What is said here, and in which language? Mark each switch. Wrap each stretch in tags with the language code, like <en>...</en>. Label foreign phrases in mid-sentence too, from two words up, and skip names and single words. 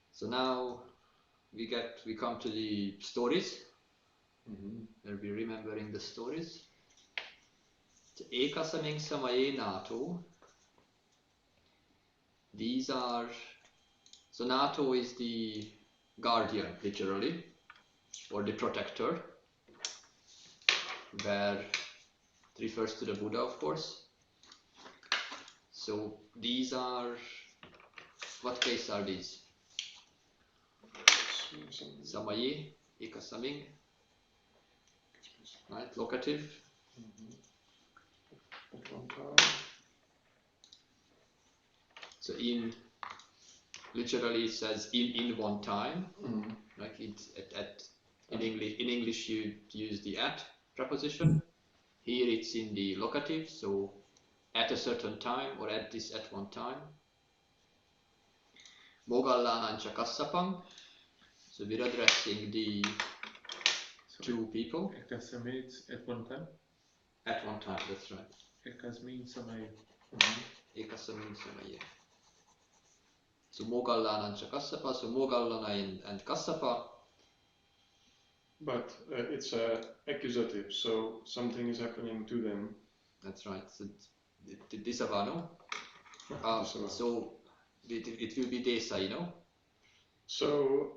<en>now we come to the stories. Mhm. We'll be remembering the stories.</en> <pi>Ekasaming samaye nato.</pi> <en>These are, so nato is the guardian, literally, or the protector, where it refers to the Buddha, of course. So these are, what case are these?</en> <pi>Samaye, ekasaming,</pi> <en>right? Locative. At one time. So in, literally it says in one time. Mhm. Like it's in English you use the at preposition. Here it's in the locative, so at a certain time or at one time.</en> <pi>Moggallānañca Kassapang.</pi> <en>So we're addressing the two people. Ekasame means at one time. At one time, that's right. Ekas means samaye.</en> <pi>Ekasaming samaye. So Moggallānañca Kassapa,</pi> <en>so Moggallana and Kassapa. But it's accusative, so something is happening to them. That's right. So Disavano. So it will be Desa, you know. So</en>